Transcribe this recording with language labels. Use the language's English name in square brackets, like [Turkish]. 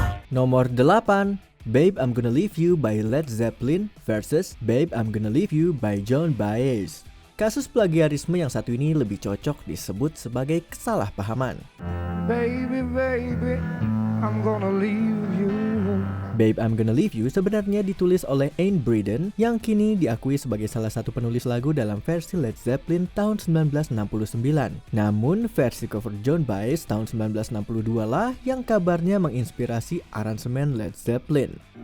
[Indonesian] Nomor 8, Babe I'm Gonna Leave You by Led Zeppelin versus Babe I'm Gonna Leave You by Joan Baez. Kasus plagiarisme yang satu ini lebih cocok disebut sebagai kesalahpahaman. [English] Baby, baby, I'm gonna leave you. [Indonesian] Babe I'm Gonna Leave You sebenarnya ditulis oleh Ain Breeden yang kini diakui sebagai salah satu penulis lagu dalam versi Led Zeppelin tahun 1969. Namun versi cover Joan Baez tahun 1962 lah yang kabarnya menginspirasi aransemen Led Zeppelin.